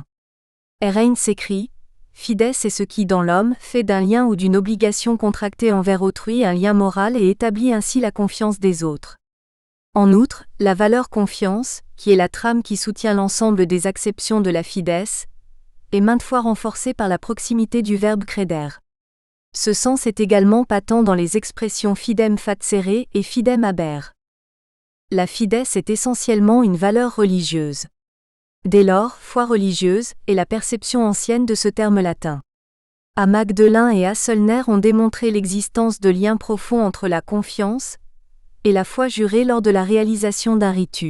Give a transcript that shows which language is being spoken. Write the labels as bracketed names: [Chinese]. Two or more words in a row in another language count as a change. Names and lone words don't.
[French] Reines écrit « Fides est ce qui dans l'homme fait d'un lien ou d'une obligation contractée envers autrui un lien moral et établit ainsi la confiance des autres. » En outre, la valeur confiance, qui est la trame qui soutient l'ensemble des acceptions de la fides, est maintes fois renforcée par la proximité du verbe credere. Ce sens est également patent dans les expressions [Latin] fidem facere [French] et [Latin] fidem habere. [French] La fides est essentiellement une valeur religieuse. Dès lors, foi religieuse est la perception ancienne de ce terme latin. Magdelin et Hasselner ont démontré l'existence de liens profonds entre la confiance et la foi jurée lors de la réalisation d'un ritu.